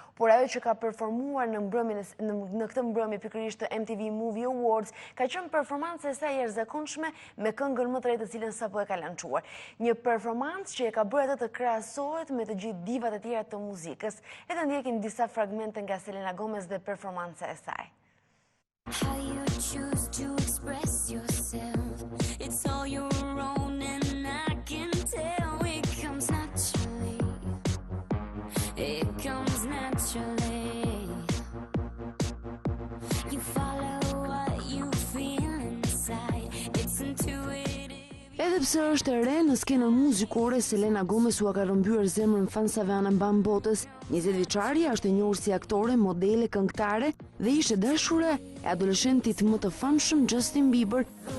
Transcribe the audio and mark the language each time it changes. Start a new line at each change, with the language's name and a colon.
Albanian: Por ajo që ka performuar në këtë mbrëmje pikërisht të MTV Movie Awards ka qenë performanca e saj e jashtëzakonshme me këngën më të re të cilën sapo e ka lançuar. Një performancë që e ka bërë atë të krahasohet me të gjithë divat e tjera të muzikës. Le të ndjekim disa fragmente nga Selena Gomez dhe performanca e saj.
English: How you choose to express yourself, it's all your own and I can tell it comes naturally, it comes naturally, you follow what you feel inside, it's intuitive.
Albanian: Edhe pse është e re në skenën muzikore, Selena Gomez u ka rrëmbyer zemrën fansave anë mban botës. 20 vjeçaria është e njohur si aktore, modele, këngëtare dhe ishte dashura e adoleshentit më të famshëm Justin Bieber.